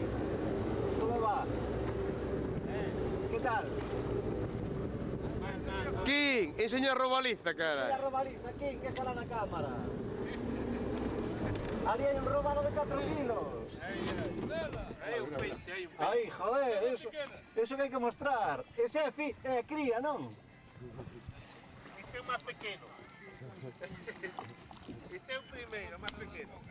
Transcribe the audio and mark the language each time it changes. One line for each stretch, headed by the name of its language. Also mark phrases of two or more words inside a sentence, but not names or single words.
Spanish: ¿Cómo va? ¿Qué tal?
Galician: King, enseña a robaliza,
Spanish: La cara. robaliza, ¿quién?
Galician: Que sale na cámara. Ali hai un robalo de 4 kilos. Hai un peixe, hai un peixe. Aí, joder, eso que hai que mostrar. Ese é cría, non? Este é o máis pequeno. Este é o primeiro, o máis pequeno.